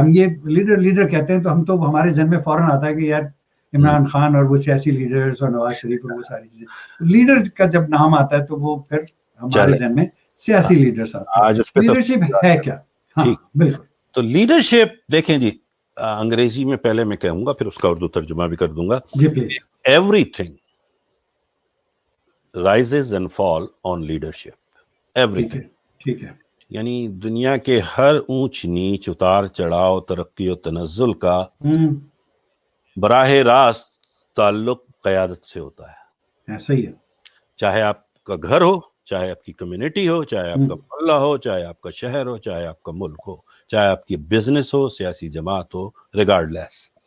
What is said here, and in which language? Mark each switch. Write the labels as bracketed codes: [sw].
[ur] ہم یہ لیڈر کہتے ہیں تو ہم تو ہمارے ذہن میں فوراً آتا ہے کہ یار عمران خان اور وہ سیاسی لیڈرز اور نواز شریف اور وہ ساری چیزیں. لیڈر کا جب نام آتا ہے تو وہ پھر ہمارے ذہن میں سیاسی لیڈرز آتے ہیں. لیڈرشپ ہے کیا؟ ٹھیک, بالکل. تو لیڈرشپ دیکھیں جی, انگریزی میں پہلے میں کہوں گا, پھر اس کا اردو ترجمہ بھی کر دوں گا. جی please. [en] Everything rises and fall on leadership. Everything. [ur] ٹھیک ہے. یعنی دنیا کے ہر اونچ نیچ, اتار چڑھاؤ, ترقی و تنزل کا براہ راست تعلق قیادت سے ہوتا ہے. ایسا ہی ہے. چاہے آپ کا گھر ہو, چاہے آپ کی کمیونٹی ہو, چاہے آپ کا محلہ ہو, چاہے آپ کا شہر ہو, چاہے آپ کا ملک ہو, چاہے آپ کی بزنس ہو, سیاسی جماعت ہو, ریگارڈ لیس.